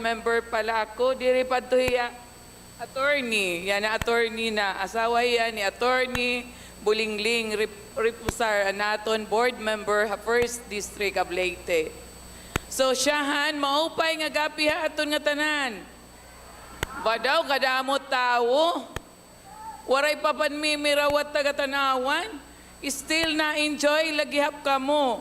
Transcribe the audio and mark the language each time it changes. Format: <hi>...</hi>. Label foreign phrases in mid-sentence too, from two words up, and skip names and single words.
<war>member pala ako, diri pa to hiya, attorney, yan na attorney na, asawa yan ni attorney, Bulingling Ripusar, anaton</war> <en>board member,</en> <war>First District of Leyte. So siyahan, maupay nga gapi ha aton nga tanan. Badaw, kadamot tao, waray papanmimirawat taga Tanauan, still na-enjoy, lagihap ka mo.</war>